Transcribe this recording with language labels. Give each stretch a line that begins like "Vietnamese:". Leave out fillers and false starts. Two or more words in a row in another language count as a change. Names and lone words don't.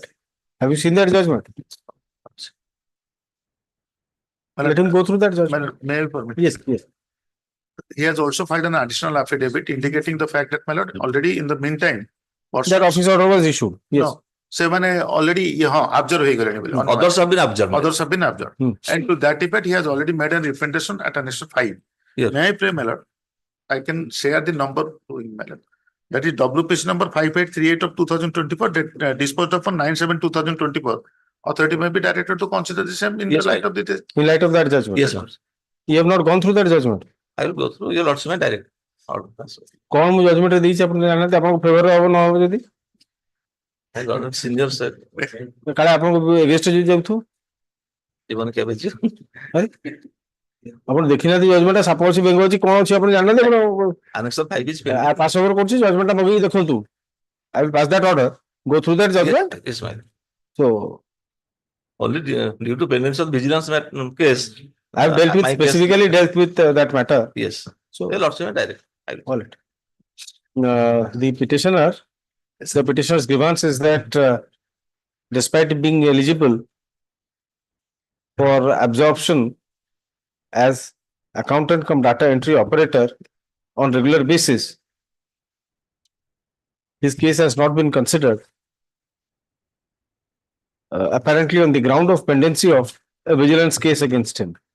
English: Have you seen that judgment? Let him go through that judgment. May I permit? Yes, yes. He has also filed an additional affidavit indicating the fact that, my lord, already in the meantime. That office order was issued. Yes.
Odia: No, ସେମାନେ
English: already observe
Odia: ହେଇଗଲେଣି ବୋଲି.
English: Others have been observed. Others have been observed. And to that effect, he has already made a representation at annexure 5. Yes. May I pray, my lord? I can share the number to him, my lord. that is WPC number 5838 of 2024, disposed of on 9/7/2024. Authority may be directed to consider the same in the Yes, light I- of the. In light of that judgment? Yes, sir. You have not gone through that judgment? I will go through your lordship and direct. Order. That's all.
Odia: କଣ ମୁଁ ଜଜମେଣ୍ଟ ଦେଇଛି ଆପଣ ଜାଣିନାହାନ୍ତି, ଆପଣଙ୍କ ଫେଭରରେ ହବ ନ ହବ ଯଦି
English: I got it, senior sir.
Odia: କାଳେ ଆପଣଙ୍କୁ ଏଗେଷ୍ଟ ଯଦି ଯାଉଥିବ। ଜୀବନ କେବେ ଯିବ? ଆପଣ ଦେଖିନାହାନ୍ତି ଜଜମେଣ୍ଟ, ସାପ ଅଛି ବେଙ୍ଗ ଅଛି କଣ ଅଛି ଆପଣ ଜାଣିନାହାନ୍ତି, ଆପଣ
English: Annex 5 is pass over
Odia: କରୁଛି ଜଜମେଣ୍ଟ ମଗେଇକି ଦେଖନ୍ତୁ।
English: I will pass that order, go through that judgment. Yes, ma'am. So Only due to pendency of vigilance case. I have dealt with, my case- specifically dealt with that matter. Yes. So Your lordship and direct. I will. all right. The petitioner's grievance is that despite being eligible for absorption as accountant cum data entry operator on regular basis, his case has not been considered, apparently on the ground of pendency of a vigilance case against him.